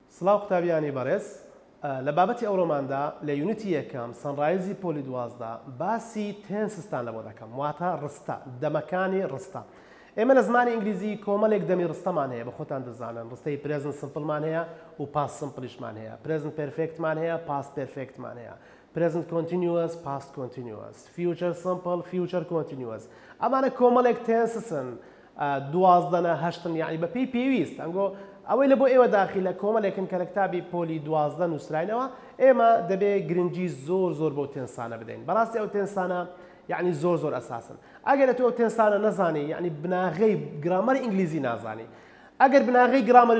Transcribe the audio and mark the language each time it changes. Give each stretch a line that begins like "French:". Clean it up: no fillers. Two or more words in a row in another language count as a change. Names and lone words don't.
Central Kurdish: سڵاو قوتابیانی بەڕێز لە بابەتی ئەوڕۆماندا لە یونیتی یەکەم سەنڕایزی پۆلی دوازدە باسی تێنسستان لەبۆ دەکەم واتە ڕستە دەمەکانی ڕستە ئێمە لە زمانی ئینگلیزی کۆمەڵێک دەمی ڕستەمان هەیە بە خۆتان دەزانن ڕستەی
English: present simpleمان
Central Kurdish: هەیە و
English: past simpleیشمان
Central Kurdish: هەیە
English: present perfectمان
Central Kurdish: هەیە
English: past perfectمان
Central Kurdish: هەیە
English: present continuous past continuous future simple future continuous
Central Kurdish: ئەمانە کۆمەڵێک تێنسسن دوازدەنە هەشتن یعنی بە پێی پێویست ئەنگۆ ئەوەی لە بۆ ئێوە داخلە کۆمەڵێکن کە لە کتابی پۆلی دوازدە نووسراینەوە ئێمە دەبێت گرنگی زۆر بۆ تێنسانە بدەین بەڕاستی ئەو تێنسانە یعنی زۆر ئەساسن ئەگەر تۆ ئەو تێنسانە نەزانی یعنی بناغەی گرامەری ئینگلیزی نازانی ئەگەر بناغەی گرامەریش